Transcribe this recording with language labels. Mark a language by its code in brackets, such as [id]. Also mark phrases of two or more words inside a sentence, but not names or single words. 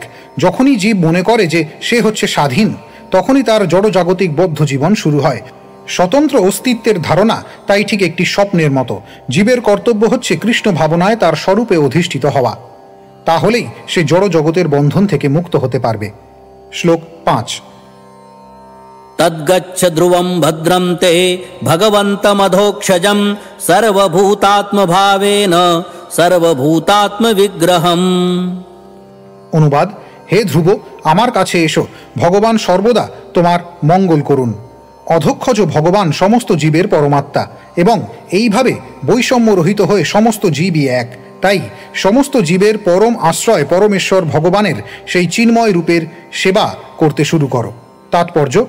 [bn] যখনই জীব মনে করে যে সে হচ্ছে স্বাধীন তখনই তার জড়জাগতিক বদ্ধ জীবন শুরু হয়। স্বতন্ত্র অস্তিত্বের ধারণা তাই ঠিক একটি স্বপ্নের মতো। জীবের কর্তব্য হচ্ছে কৃষ্ণ ভাবনায় তার স্বরূপে অধিষ্ঠিত হওয়া, তাহলেই সে জড় জগতের বন্ধন থেকে মুক্ত হতে পারবে। শ্লোক 5। [sa] तद्गच्छ ध्रुवं भद्रं ते भगवन्तमधोक्षजं सर्वभूतात्मभावेन सर्वभूतात्मविग्रहम्। [bn] অনুবাদ: হে ধ্রুব, আমার কাছে এসো, ভগবান সর্বদা তোমার মঙ্গল করুন। অধক্ষজ ভগবান সমস্ত জীবের পরমাত্মা এবং এইভাবে বৈষম্য রহিত হয়ে সমস্ত জীবই এক। তাই সমস্ত জীবের পরম আশ্রয় পরমেশ্বর ভগবানের সেই চিন্ময় রূপের সেবা করতে শুরু করো।